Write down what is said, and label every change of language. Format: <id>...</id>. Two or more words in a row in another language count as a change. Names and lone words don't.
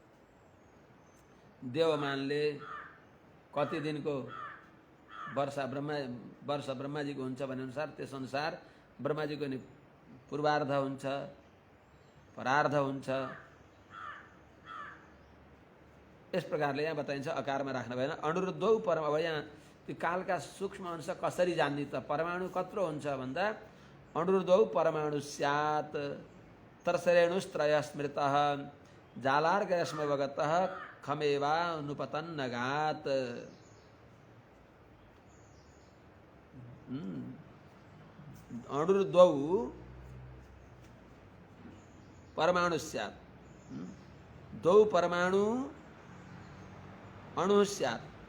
<ne>देवमानले कति दिनको वर्ष ब्रह्माजीको हुन्छ भने अनुसार त्यसअनुसार ब्रह्माजीको नि पूर्वार्ध हुन्छ, परार्ध हुन्छ। यस प्रकारले यहाँ बताइन्छ, अकारमा राख्न भएन।</ne> <sa>अनुरुद्धौ परम,</sa> <ne>अब यहाँ त्यो कालका सूक्ष्म अंश कसरी जान्ने त, परमाणु कत्रो हुन्छ भन्दा</ne> <sa>अनुरुद्धौ परमाणु स्यात् तर्सरेणुस्त्रय स्मृतः जालार्गयस्मवगतः खमेवा अनुपतन्नगात्। अणुर्द्वौ परमाणु स्यात्, द्वौ परमाणु अणु स्यात्।</sa>